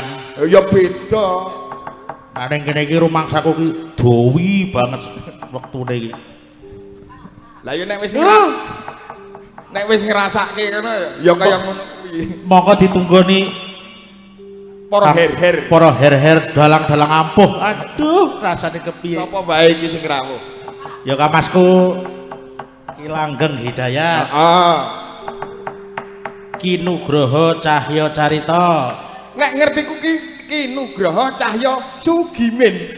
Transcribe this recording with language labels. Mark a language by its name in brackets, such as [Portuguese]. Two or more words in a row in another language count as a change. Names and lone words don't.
[Javanese] Ya beda. Nah ning kene iki rumangsaku ki dowi banget wektune iki. Lah ya nek wis ngrasake ngono ya kaya ngono kuwi. Monggo ditunggoni para her-her. Para her-her dalang-dalang ampuh. Aduh, rasane kepiye? Sapa bae iki sing rawuh? Ya Kamasku Ki Langgeng Hidayat. Heeh. Ki Nugroho Cahya Carita. Nek ngerti ku Ki Nugroho Cahya Sugimin.